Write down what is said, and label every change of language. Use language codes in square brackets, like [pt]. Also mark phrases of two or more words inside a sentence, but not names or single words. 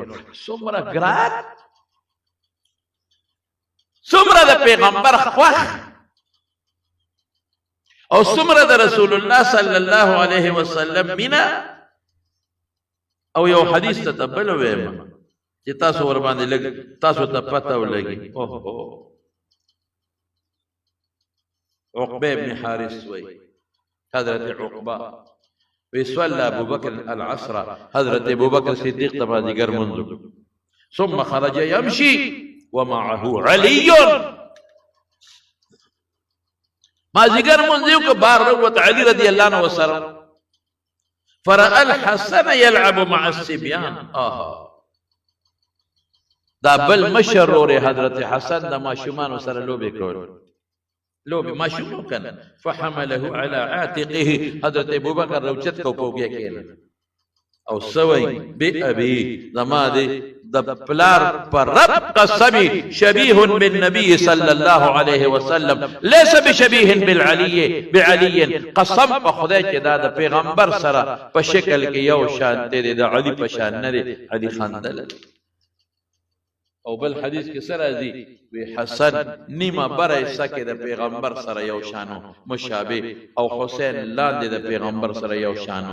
[ps] څومره ګران، څومره د پیغمبر خوښ او څومره د رسول الله [ar] صلی الله علیه وسلم [ps] مینا. او یو حدیث ته بل ویم چې تاسو ور باندې لګ تاسو ته پته ولګي. عقبه ابن حارث وی حضرت عقبه وی [ar] صلى ابو بکر العصر. [ps] حضرت ابو بکر صدیق ته مازدیګر منځ [ar] ثم خرج يمشي ومعه علي. [ps] مازدیګر منځ یو که بار روت علي [ar] رضی الله عنه [ps] وسره. [ar] فرأى الحسن يلعب مع الصبيان. [ps] دا بل مشر ورې حضرت حسن د ماشومانو سره لوبې کول، لوبې ماشوم کنه. [ar] فحمله على عاتقه. [ps] حضرت ابوبکر روچت کو پوګیا کېنه او سوي بأبي زما دې د پلار پر رب قسمي [ar] شبيه بالنبي صلى الله عليه وسلم ليس بشبيه بعلي. [ps] قسم په خدای چې دا د پیغمبر سره په شکل کې یو شان دی، د علي په شان نه دی. علي خندل. او بل حدیث کې سره راځي وی حسن نیمه بره سکه د پیغمبر سره یو شانو مشابه، او حسین لاندې د پیغمبر سره یو شانو.